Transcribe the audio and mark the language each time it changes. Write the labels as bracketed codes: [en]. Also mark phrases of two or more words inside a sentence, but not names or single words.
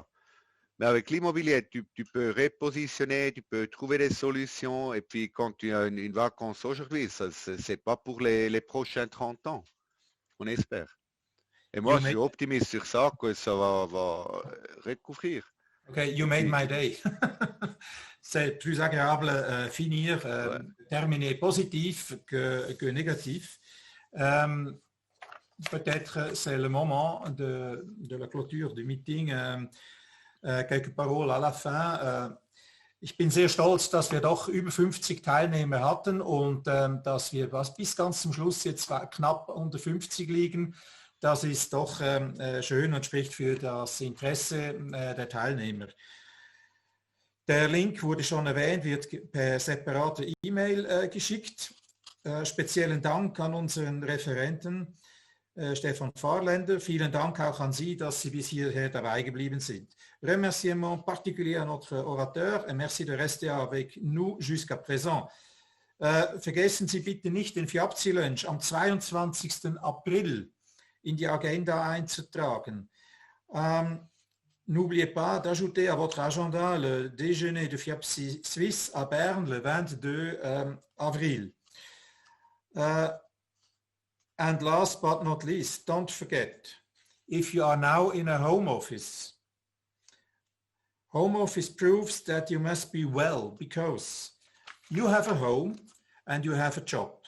[fr] Mais avec l'immobilier, tu peux repositionner, tu peux trouver des solutions. Et puis quand tu as une vacance aujourd'hui, ce n'est pas pour les prochains 30 ans. On espère. Et moi, je suis optimiste sur ça, que ça va recouvrir. [en] Ok, you made my day. [fr] C'est plus agréable finir, terminer positif que négatif. Peut-être c'est le moment de la clôture du Meeting. Quelques paroles à la fin. [de] Ich bin sehr stolz, dass wir doch über 50 Teilnehmer hatten und dass wir bis ganz zum Schluss jetzt knapp unter 50 liegen. Das ist doch schön und spricht für das Interesse der Teilnehmer. Der Link wurde schon erwähnt, wird per separate E-Mail geschickt. Speziellen Dank an unseren Referenten Stefan Fahrländer. Vielen Dank auch an Sie, dass Sie bis hierher dabei geblieben sind. [fr] Remerciements particuliers à notre orateur et merci de rester avec nous jusqu'à présent. [de] Vergessen Sie bitte nicht den FIAPSI-Lunch am 22. April in die Agenda einzutragen. [fr] N'oubliez pas d'ajouter à votre agenda le déjeuner de FIAPSI Suisse à Berne le 22 avril. [en] And last but not least, don't forget, if you are now in a home office proves that you must be well because you have a home and you have a job.